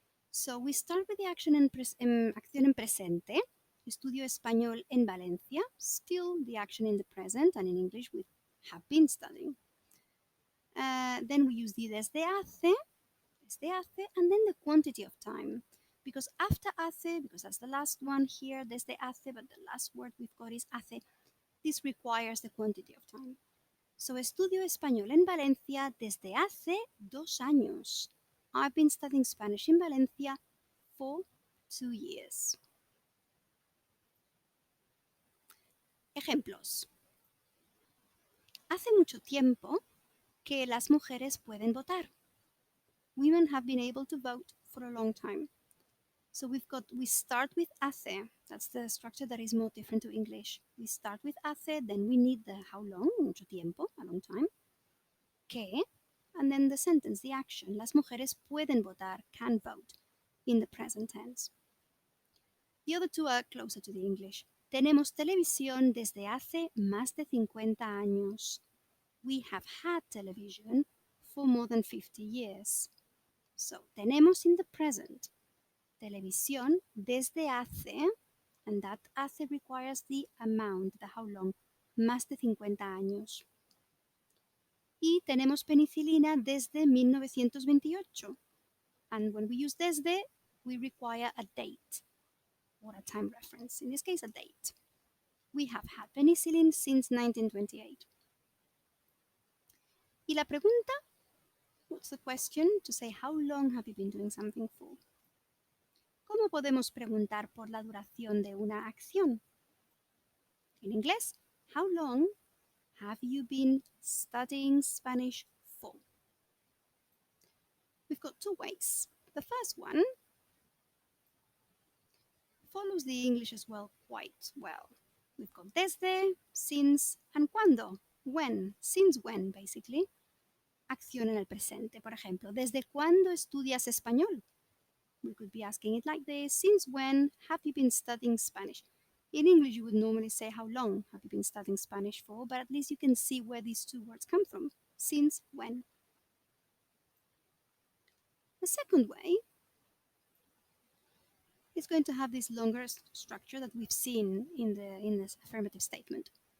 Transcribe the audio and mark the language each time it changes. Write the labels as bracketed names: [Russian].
[English] So we start with the action [Spanish] acción en presente, estudio español en Valencia, [English] still the action in the present, and in English we have been studying. Then we use the desde hace, and then the quantity of time. Because after hace, because that's the last one here, desde hace, but the last word we've got is hace, this requires the quantity of time. [Spanish] So estudio español en Valencia desde hace 2 años. [English] I've been studying Spanish in Valencia for 2 years. [Spanish] Ejemplos. Hace mucho tiempo que las mujeres pueden votar. [English] Women have been able to vote for a long time. So we start with hace. That's the structure that is more different to English. We start with hace, then we need the how long, [Spanish] mucho tiempo, [English] a long time. Que, and then the sentence, the action. [Spanish] Las mujeres pueden votar, [English] can vote, in the present tense. The other two are closer to the English. [Spanish] Tenemos televisión desde hace más de 50 años. [English] We have had television for more than 50 years. So, tenemos in the present. Televisión desde hace, and that hace requires the amount, the how long, [Spanish] más de 50 años. Y tenemos penicilina desde 1928. [English] And when we use desde, we require a date or a time reference. In this case, a date. We have had penicillin since 1928. [Spanish] Y la pregunta, [English] what's the question? To say how long have you been doing something for? [Spanish] ¿Cómo podemos preguntar por la duración de una acción? En inglés, [English] how long have you been studying Spanish for? We've got two ways. The first one follows the English as well quite well. We've got desde, since, and cuándo, when, since when, basically. [Spanish] Acción en el presente, por ejemplo, ¿desde cuándo estudias español? [English] We could be asking it like this, since when have you been studying Spanish? In English, you would normally say how long have you been studying Spanish for, but at least you can see where these two words come from, since when. The second way is going to have this longer structure that we've seen in this affirmative statement.